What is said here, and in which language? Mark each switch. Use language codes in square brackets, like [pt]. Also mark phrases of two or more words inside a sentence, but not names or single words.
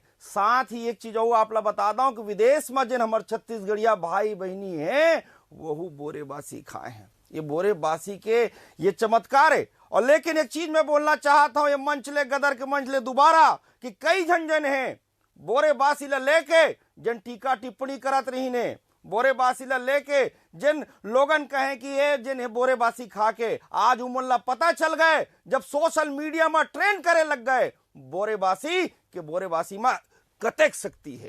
[hne] साथ ही एक चीज और आप ला बता दूं कि विदेश में जिन हमारे छत्तीसगढ़िया भाई बहनी हैं वह बोरेबासी खाए हैं। ये बोरेबासी के ये चमत्कार है। और लेकिन एक चीज मैं बोलना चाहता हूं, ये मंच ले, गदर के मंच ले दोबारा, कि कई जन हैं बोरेबासी ला लेके जन टीका टिप्पणी करत रही ने, बोरेबासी ला लेके जिन लोगन कहे कि ये जिन बोरेबासी खा के आज उमन ला पता चल गए, जब [en] social media [hne] में ट्रेंड करे लग गए बोरेबासी के बोरेबासी में कतेक शक्ति है।